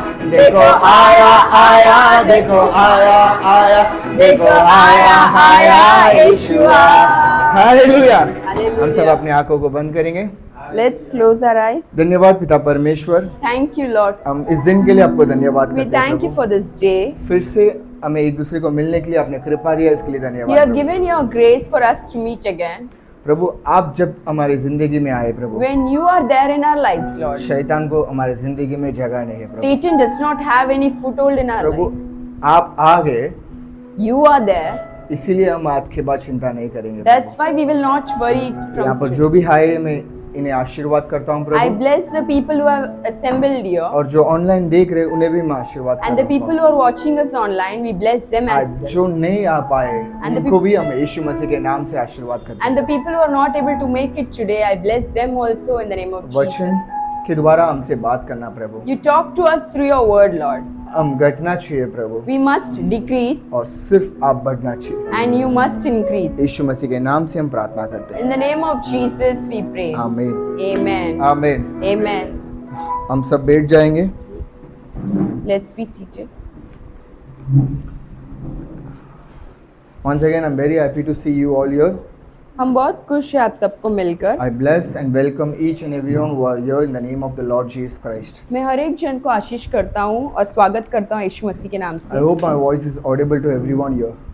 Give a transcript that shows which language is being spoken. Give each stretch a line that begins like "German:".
Hindi: देखो आया आया, देखो आया आया, देखो आया आया यीशुआ। हालेलुया। हम सब अपनी आंखों को बंद करेंगे।
English: Let's close our eyes.
Hindi: धन्यवाद पिता परमेश्वर,
English: Thank you, Lord.
Hindi: हम इस दिन के लिए आपको धन्यवाद
English: We
Hindi: करते हैं
English: thank you
Hindi: Prabhu.
English: for this day.
Hindi: फिर से हमें एक दूसरे को मिलने के लिए आपने कृपा दिया, इसके लिए
English: You
Hindi: धन्यवाद
English: have
Hindi: Prabhu.
English: given your grace for us to meet again.
Hindi: प्रभु आप जब हमारी जिंदगी में आए प्रभु,
English: When you are there in our lives, Lord,
Hindi: शैतान को हमारी जिंदगी में जगह नहीं है प्रभु।
English: Satan does not have any foothold in our
Hindi: Prabhu
English: life.
Hindi: आप आ गए,
English: You are there.
Hindi: इसीलिए हम आज के बाद चिंता नहीं करेंगे
English: That's why we will not worry
Hindi: यहाँ पर
English: from
Hindi: जो भी आए, मैं इन्हें आशीर्वाद करता हूँ
English: I
Hindi: Prabhu,
English: bless the people who have assembled here.
Hindi: और जो ऑनलाइन देख रहे उन्हें भी मैं आशीर्वाद
English: And the
Hindi: करता
English: people
Hindi: हूँ।
English: who are watching us online, we bless them as
Hindi: आज
English: well.
Hindi: जो नहीं आ पाए
English: And the
Hindi: उनको भी हम यीशु मसीह के नाम से आशीर्वाद करते हैं।
English: And the people who are not able to make it today, I bless them also in the name of
Hindi: वचन
English: Jesus.
Hindi: के द्वारा हमसे बात करना प्रभु,
English: You talk to us through your word, Lord.
Hindi: हम घटना चाहिए प्रभु,
English: We must decrease
Hindi: और सिर्फ आप बढ़ना चाहिए।
English: and you must increase.
Hindi: यीशु मसीह के नाम से हम प्रार्थना करते हैं।
English: In the name of Jesus, we pray.
Hindi: आमीन,
English: Amen.
Hindi: आमीन।
English: Amen.
Hindi: हम सब बैठ जाएंगे।
English: Let's be seated. Once again, I'm very happy to see you all here.
Hindi: हम बहुत खुश हैं आप सबको मिलकर।
English: I bless and welcome each and everyone who are here in the name of the Lord Jesus Christ.
Hindi: मैं हर एक जन को आशीष करता हूँ और स्वागत करता हूँ यीशु मसीह के नाम
English: I
Hindi: से।
English: hope my voice is audible to everyone here.